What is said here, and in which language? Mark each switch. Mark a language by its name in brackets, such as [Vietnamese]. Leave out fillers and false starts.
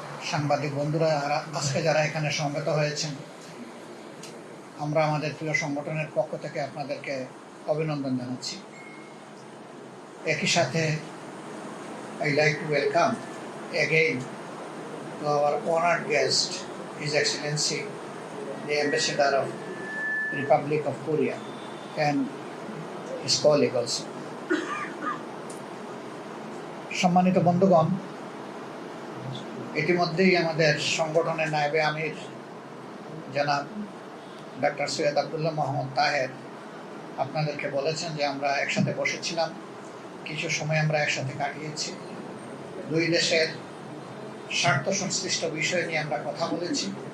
[Bangla] সাংবাদিক বন্ধুরা আজকে যারা এখানে সমবেত হয়েছেন, আমরা আমাদের প্রিয় সংগঠনের পক্ষ থেকে আপনাদেরকে অভিনন্দন জানাচ্ছি। একই সাথে [English] I like to welcome again to our honored guest, His Excellency the Ambassador of Republic of Korea and his colleague also. [Bangla] সম্মানিত বন্ধুগণ, ইতিমধ্যেই আমাদের সংগঠনের নায়েবে আমির জনাব ডক্টর সৈয়দ আব্দুল্লাহ মোহাম্মদ তাহের আপনাদেরকে বলেছেন যে আমরা একসাথে বসেছিলাম, কিছু সময় আমরা একসাথে কাটিয়েছি, দুই দেশের স্বার্থ সংশ্লিষ্ট বিষয় নিয়ে আমরা কথা বলেছি।